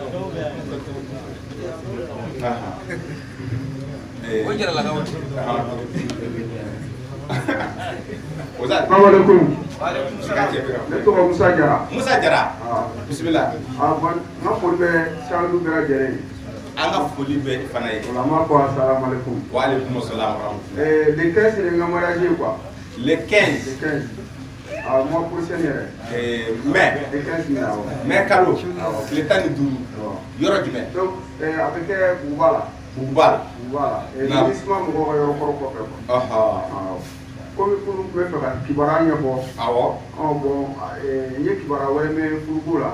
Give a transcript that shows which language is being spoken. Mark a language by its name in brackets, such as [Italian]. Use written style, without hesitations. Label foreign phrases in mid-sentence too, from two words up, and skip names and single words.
[Bambara] o jara la [Arabic] Assalamualaikum. [Bambara] Ne tɔgɔ Musa Jara. Musa Jara. Bisimila. N ka foli bɛ Salimu bɛɛ lajɛlen ye. An ka foli bɛ fana ye. Ola n b'a fɔ assalamualaikum. [Arabic] وعليكم السلام ورحمة الله. [French] Le 15 c'est le mariage quoi. Le 15. Le 15. Mois prochain yɛrɛ. Mai. Le 15 [Bambara] min awɔ. Mai kalo. Tile 15. Yɔrɔ jumɛn? Donc a bɛ kɛ Buguba la. Buguba la. Buguba la. Ministre mɔgɔw ka yɔrɔ kɔrɔ kɔfɛ quoi. Komi furu tun bɛ fɛ ka kibaruya ɲɛfɔ. Awɔ. Bon n ye kibaruya wɛrɛ mɛn furuko la.